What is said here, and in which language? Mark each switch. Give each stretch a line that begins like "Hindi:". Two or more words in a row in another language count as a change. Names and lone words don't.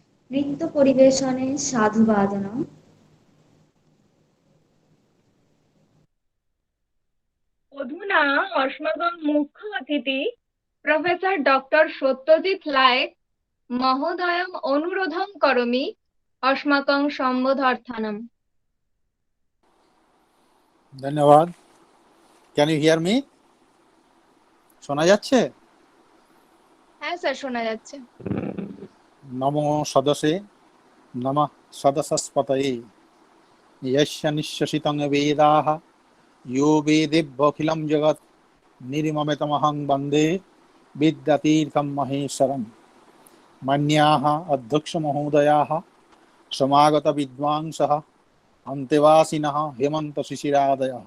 Sanskrit: নৃত্য পরিবেশনে সাধুবাদনম। অধুনা अस्माकं मुख्य अतिथि प्रोफेसर डॉक्टर सत्यजित लायक महोदयम् अनुरोधं करोमि अस्माकं সম্বোধনাर्थम्।
English: ধন্যবাদ। can you hear me?
Bangla: শোনা যাচ্ছে? হ্যাঁ স্যার, শোনা যাচ্ছে।
Sanskrit: নমো সদসে নমঃ সদসস্পতয়ে यस्य निश्शसितं वेदाः यो वेदेभ्योऽखिलं जगत् निर्ममतमहं वन्दे विद्यातीर्थं महेश्वरम्। मान्याः अध्यक्षमहोदयाः, समागतविद्वांसः, अन्तेवासिनः, हेमन्तशिशिरादयः।